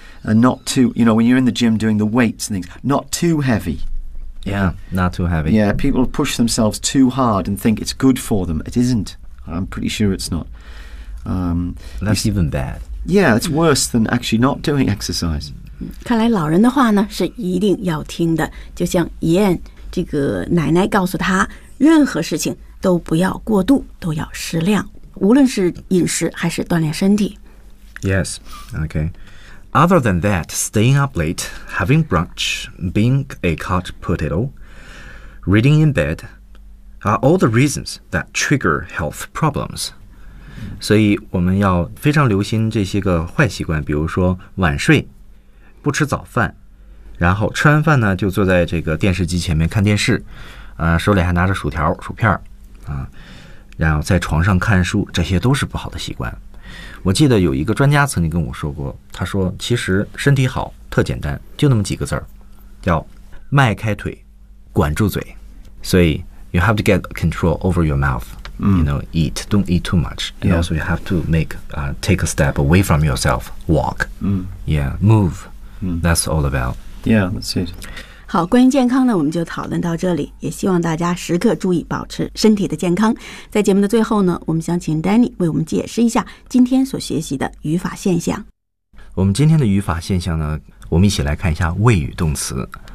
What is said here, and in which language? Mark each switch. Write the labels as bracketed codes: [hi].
[en] And not too, you know, when you're in the gym doing the weights and things, not too heavy. Yeah, not too heavy. Yeah, people push themselves too hard and think it's good for them. It isn't. I'm pretty sure it's not. That's even bad. Yeah, it's worse than actually not doing exercise. [zh] 看来老人的话呢是一定要听的，就像伊恩这个奶奶告诉他，任何事情都不要过度，都要适量，无论是饮食还是锻炼身体。 [en] Yes, okay. Other than that, staying up late, having brunch, being a couch potato, reading in bed, are all the reasons that trigger health problems. [zh] 所以我们要非常留心这些个坏习惯，比如说晚睡、不吃早饭，然后吃完饭呢就坐在这个电视机前面看电视，手里还拿着薯条、薯片啊，然后在床上看书，这些都是不好的习惯。我记得有一个专家曾经跟我说过，他说其实身体好特简单，就那么几个字儿，叫迈开腿，管住嘴。所以 [en] you have to get control over your mouth. You know, eat. Don't eat too much. And also, you have to take a step away from yourself. Walk. Yeah, move. That's all about. Yeah, that's it. [zh] 好，关于健康呢，我们就讨论到这里。也希望大家时刻注意保持身体的健康。在节目的最后呢，我们想请 Danny 为我们解释一下今天所学习的语法现象。我们今天的语法现象呢，我们一起来看一下谓语动词。